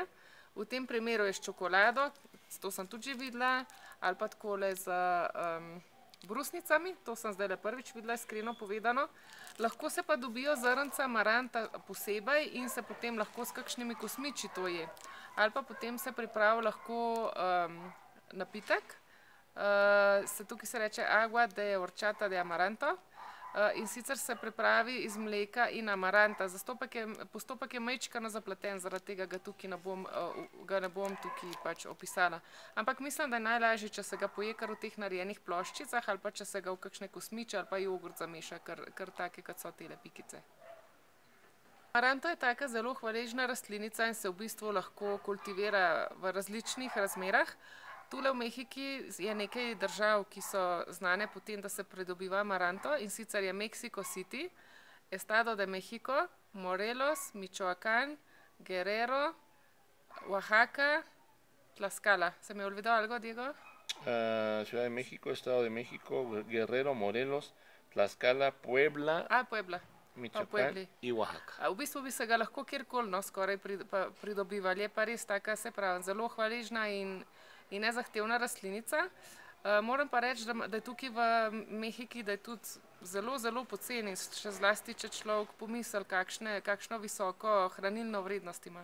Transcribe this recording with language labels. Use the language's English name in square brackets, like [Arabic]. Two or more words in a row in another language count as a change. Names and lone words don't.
[Slovenian] V tem primeru je s čokolado, to sem tudi že videla, ali pa takole z brusnicami, to sem zdaj prvič videla, iskreno povedano. Lahko se pa dobijo zrnca amaranta posebej in se potem lahko s kakšnimi kosmiči to je. Ali pa potem se pripravi lahko napitek, tukaj se reče [Spanish] agua de horchata de amaranto. [Slovenian] In sicer se pripravi iz mleka in amaranta. Postopek je majčkeno zapleten, zaradi tega ga ne bom tukaj pač opisala. Ampak mislim, da je najlažje, če se ga poje kar v teh narejenih ploščicah ali pa če se ga v kakšne kosmiče ali pa jogurt zameša, kar take, kot so tele pikice. Amaranto je taka zelo hvaležna rastlinica in se v bistvu lahko kultivira v različnih razmerah. Tule v Mehiki je nekaj držav, ki so znane po tem, da se pridobiva amaranto, in sicer je Mexico City, Estado de México, Morelos, Michoacán, Guerrero, Oaxaca, Tlaxcala. [Spanish] ¿Se me olvidó algo, Diego? Ciudad de México, Estado de México, Guerrero, Morelos, Tlaxcala, Puebla. Puebla. [Slovenian] Michoacán in Oaxaca. V bistvu bi se ga lahko kjerkoli skoraj pridobivali. Je pa res taka, se pravi, zelo hvaležna in nezahtevna rastlinica. Moram pa reči, da je tukaj v Mehiki, da je tudi zelo, zelo poceni, še zlasti, če človek pomisli, kakšno visoko hranilno vrednost ima.